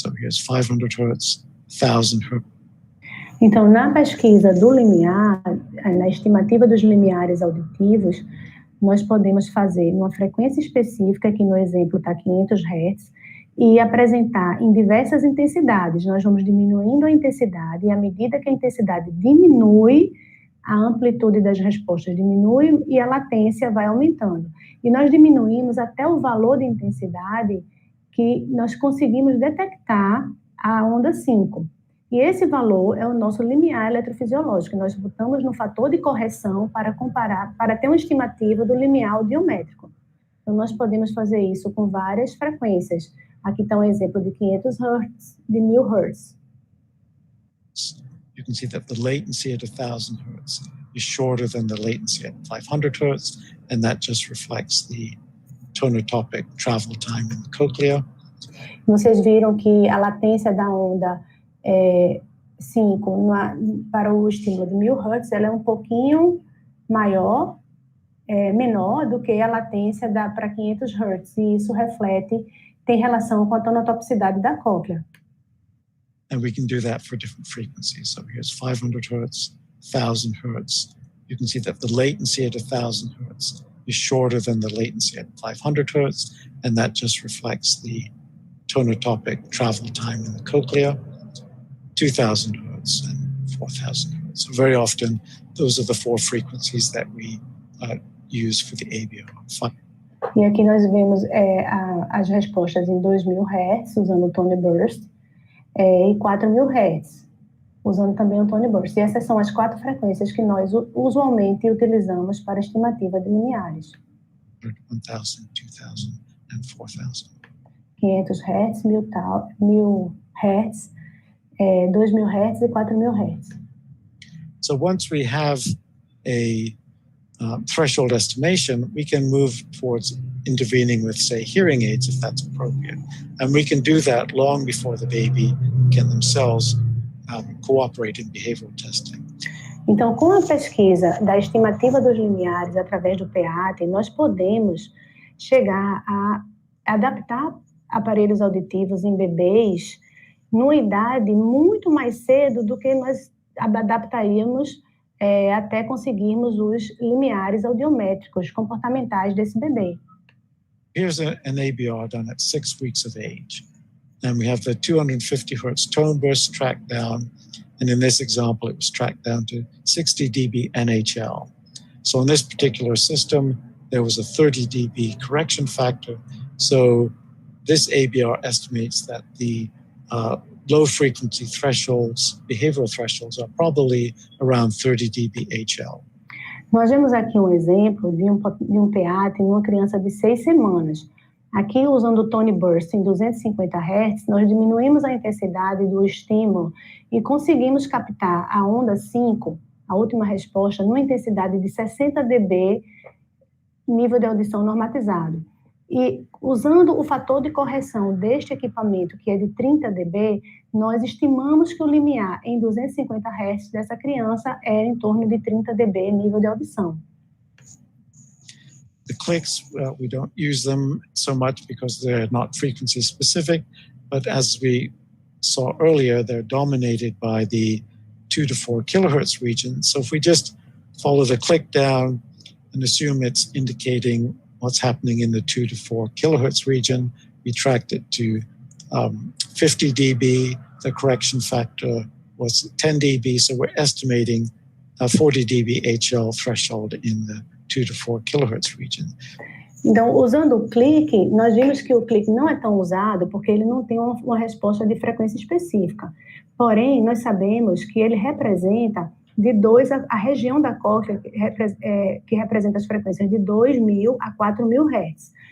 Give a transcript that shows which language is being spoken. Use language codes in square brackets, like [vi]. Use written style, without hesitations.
[en] So here's 500 hertz, 1000 hertz. [pt] Então, na pesquisa do limiar, na estimativa dos limiares auditivos, nós podemos fazer uma frequência específica, que no exemplo está 500 Hz, e apresentar em diversas intensidades. Nós vamos diminuindo a intensidade, e à medida que a intensidade diminui, a amplitude das respostas diminui e a latência vai aumentando. E nós diminuímos até o valor de intensidade que nós conseguimos detectar a onda 5. E esse valor é o nosso limiar eletrofisiológico. Nós botamos no fator de correção para comparar, para ter uma estimativa do limiar audiométrico. Então, nós podemos fazer isso com várias frequências. Aqui está um exemplo de 500 Hz, de 1000 Hz. [en] You can see that the latency at 1000 Hz is shorter than the latency at 500 Hz, and that just reflects the tonotopic travel time in the cochlea. [pt] Vocês viram que a latência da onda 5 para o estímulo de 1000 Hz, ela é um pouquinho maior, menor do que a latência para 500 Hz, e isso tem relação com a tonotopicidade da cóclea. [en] And we can do that for different frequencies. So here's 500 Hz, 1000 Hz. You can see that the latency at 1000 Hz is shorter than the latency at 500 Hz, and that just reflects the tonotopic travel time in the cochlea. 2000 Hz and 4000 Hz. So very often, those are the four frequencies that we use for the ABR. [pt] E aqui nós vemos as respostas em 2000 Hz, usando o tone burst, e 4000 Hz, usando também o tone burst. E essas são as 4 frequências que nós usualmente utilizamos para estimativa de limiares. [en] 1000, 2000 and 4000. [pt] 500 Hz, 1000 Hz, 2000 Hz e 4000 Hz. [en] So once we have a threshold estimation, we can move towards intervening with, say, hearing aids if that's appropriate. And we can do that long before the baby can themselves cooperate in behavioral testing. [pt] Então, com a pesquisa da estimativa dos limiares através do PEATE, nós podemos chegar a adaptar aparelhos auditivos em bebês numa idade muito mais cedo do que nós adaptaríamos até conseguirmos os limiares audiométricos comportamentais desse bebê. [en] Here's an ABR done at 6 weeks of age. And we have the 250 hertz tone burst tracked down. And in this example, it was tracked down to 60 dB NHL. So in this particular system, there was a 30 dB correction factor. So this ABR estimates that the low frequency thresholds, behavioral thresholds, are probably around 30 dB HL. [pt] Nós vemos aqui um exemplo de um PEATE em uma criança de 6 semanas. Aqui, usando o tone burst em 250 Hz, nós diminuímos a intensidade do estímulo e conseguimos captar a onda 5, a última resposta, numa intensidade de 60 dB, nível de audição normatizado. E usando o fator de correção deste equipamento, que é de 30 dB, nós estimamos que o limiar em 250 Hz dessa criança é em torno de 30 dB nível de audição. [en] The clicks, we don't use them so much because they're not frequency specific, but as we saw earlier, they're dominated by the 2 to 4 kilohertz region. So if we just follow the click down and assume it's indicating what's happening in the 2 to 4 kilohertz region, we tracked it to 50 dB. The correction factor was 10 dB, so we're estimating a 40 dB HL threshold in the 2 to 4 kilohertz region. [pt] Então, usando o clique, nós vimos que o clique não é tão usado porque ele não tem uma resposta de frequência específica. Porém, nós sabemos que ele representa de 2 a região da cóclea que representa as frequências de 2.000 a 4.000 Hz.